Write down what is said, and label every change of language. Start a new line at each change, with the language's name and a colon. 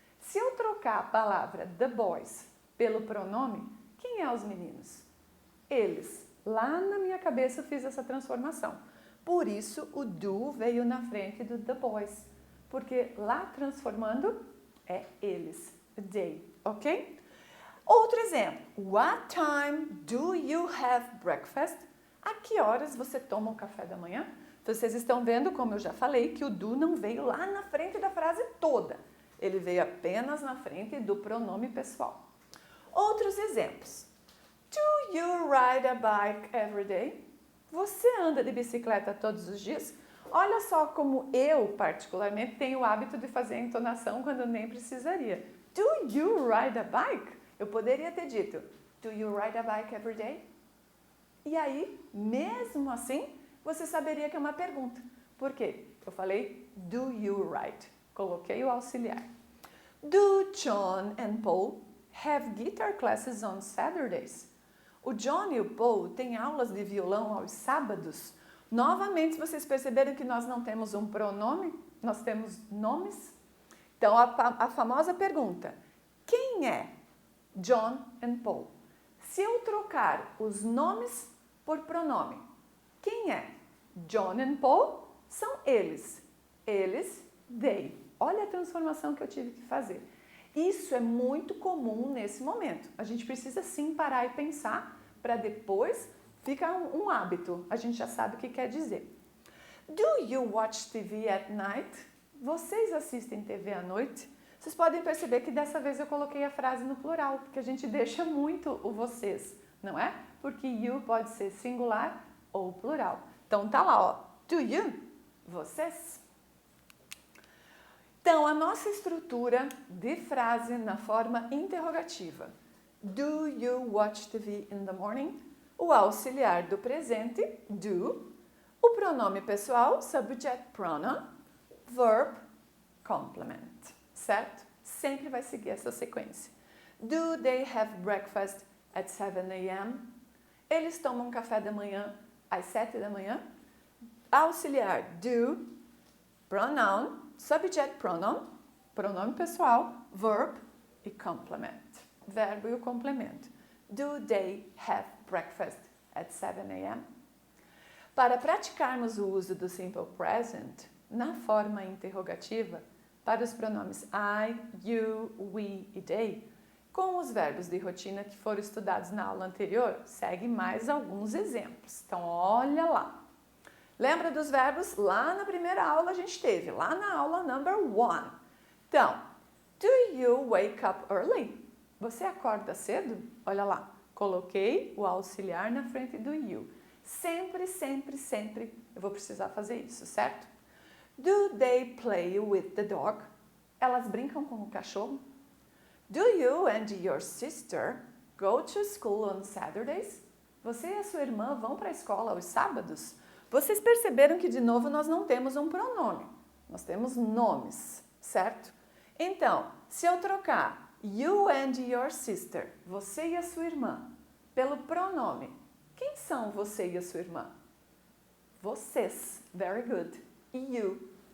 Portuguese: Se eu trocar a palavra
English: the boys
Portuguese: pelo pronome, quem é os meninos? Eles. Lá na minha cabeça eu fiz essa transformação. Por isso o do veio na frente do the boys. Porque lá transformando é eles. They, ok? Outro exemplo.
English: What time do you have breakfast?
Portuguese: A que horas você toma o café da manhã? Vocês estão vendo, como eu já falei, que o do não veio lá na frente da frase toda. Ele veio apenas na frente do pronome pessoal. Outros exemplos.
English: Do you ride a bike every day?
Portuguese: Você anda de bicicleta todos os dias? Olha só como eu, particularmente, tenho o hábito de fazer a entonação quando nem precisaria.
English: Do you ride a bike?
Portuguese: Eu poderia ter dito,
English: do you ride a bike every day?
Portuguese: E aí, mesmo assim, você saberia que é uma pergunta. Por quê? Eu falei,
English: do you ride?
Portuguese: Coloquei o auxiliar.
English: Do John and Paul have guitar classes on Saturdays?
Portuguese: O John e o Paul têm aulas de violão aos sábados? Novamente, vocês perceberam que nós não temos um pronome? Nós temos nomes? Então, a famosa pergunta, quem é John and Paul? Se eu trocar os nomes por pronome, quem é? John and Paul são eles. Eles, they. Olha a transformação que eu tive que fazer. Isso é muito comum nesse momento. A gente precisa sim parar e pensar para depois ficar um hábito. A gente já sabe o que quer dizer.
English: Do you watch TV at night?
Portuguese: Vocês assistem TV à noite? Vocês podem perceber que dessa vez eu coloquei a frase no plural, porque a gente deixa muito o vocês, não é? Porque you pode ser singular ou plural. Então tá lá, ó.
English: Do you?
Portuguese: Vocês? Então, a nossa estrutura de frase na forma interrogativa.
English: Do you watch TV in the morning?
Portuguese: O auxiliar do presente, do. O pronome pessoal, subject pronoun.
English: Verb, complement. Certo?
Portuguese: Sempre vai seguir essa sequência.
English: Do they have breakfast at 7 a.m.?
Portuguese: Eles tomam café da manhã às 7 da manhã? Auxiliar, do. Pronoun, subject pronoun, pronome pessoal, verb e complement. Verbo e o complemento.
English: Do they have breakfast at 7 a.m.?
Portuguese: Para praticarmos o uso do simple present na forma interrogativa, para os pronomes I, you, we e they, com os verbos de rotina que foram estudados na aula anterior, segue mais alguns exemplos. Então, olha lá. Lembra dos verbos? Lá na primeira aula a gente teve, lá na aula number 1.
English: Então, do you wake up early?
Portuguese: Você acorda cedo? Olha lá, coloquei o auxiliar na frente do you. Sempre, sempre, sempre eu vou precisar fazer isso, certo?
English: Do they play with the dog?
Portuguese: Elas brincam com o cachorro?
English: Do you and your sister go to school on Saturdays?
Portuguese: Você e a sua irmã vão para a escola aos sábados? Vocês perceberam que, de novo, nós não temos um pronome. Nós temos nomes, certo? Então, se eu trocar
English: you and your sister,
Portuguese: você e a sua irmã, pelo pronome, quem são você e a sua irmã? Vocês.
English: Very good.
Portuguese: E you.